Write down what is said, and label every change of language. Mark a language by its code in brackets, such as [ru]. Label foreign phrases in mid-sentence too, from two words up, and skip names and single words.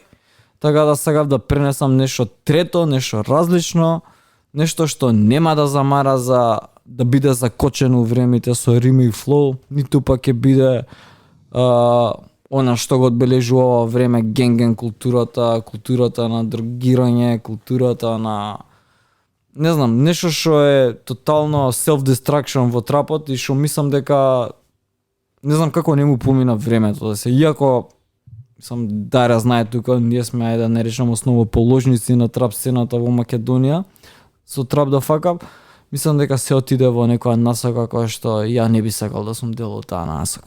[mk] Така да сакав да пренесам нешто трето, нешто различно, нешто што нема да замара за да биде закочено времите со рими и флоу, ниту пак ќе биде она што го одбележува ова време генген културата, културата на дрогирање, културата на не знам, нешто што е тотално self-destruction во трапот и што мислам дека не знам како не му помина времето да се, иако сам Дарја знае тука, ние сме ајде да не речем основоположници на трап сцената во Македонија, со Trap the Fuck Up, мислам дека се отиде во некоја насока која што ја не би сакал да сум дел од таа насока.